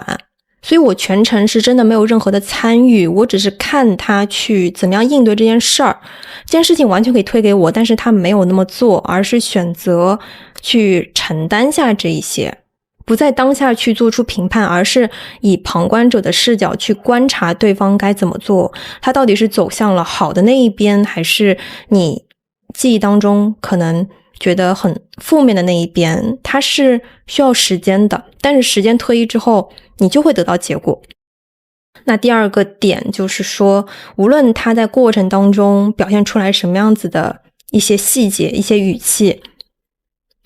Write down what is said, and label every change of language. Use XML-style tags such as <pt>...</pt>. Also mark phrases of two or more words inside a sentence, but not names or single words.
<zh>所以我全程是真的沒有任何的參與，我只是看他去怎麼樣應對這件事兒。這件事情完全可以推給我，但是他沒有那麼做，而是選擇去承擔下這一些，不在當下去做出評判，而是以旁觀者的視角去觀察對方該怎麼做，他到底是走向了好的那一邊，還是你記憶當中可能覺得很負面的那一邊。它是需要時間的，但是時間推移之後你就會得到結果。那第二個點就是說，無論他在過程當中表現出來什麼樣子的一些細節一些語氣，不</zh>